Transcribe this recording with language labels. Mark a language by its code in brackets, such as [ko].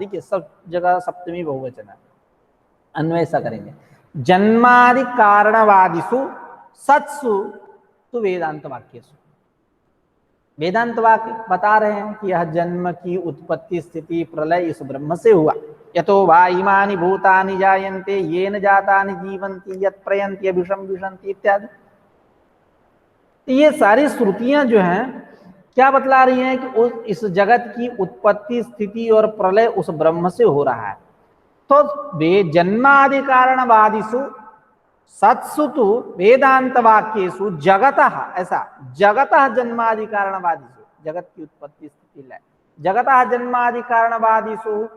[hi] देखिए सब जगह सप्तमी बहुवचन है, अन्वयसा करेंगे। [sa] जन्मादि कारणवादिषु सत्सु तो वेदांत वाक्येषु। [hi] वेदांत वाक्य बता रहे हैं कि यह जन्म की उत्पत्ति स्थिति प्रलय इस ब्रह्म से हुआ। [sa] यतो वा इमानि भूतानि जायन्ते येन जातानि जीवन्ति यत् प्रयन्ति अभिषम विशन्ति इत्यादि। [hi] ये सारी श्रुतियां जो हैं क्या बतला रही हैं कि इस जगत की उत्पत्ति स्थिति और प्रलय उस ब्रह्म से हो रहा है। [sa] तो वे जन्मादि कारणवादिषु सत्सु तु वेदांत वाक्येषु जगतः, ऐसा जगतः जन्मादि कारणवादिषु, [hi] जगत की उत्पत्ति स्थिति लय, [sa] जगतः जन्मादि कारणवादिषु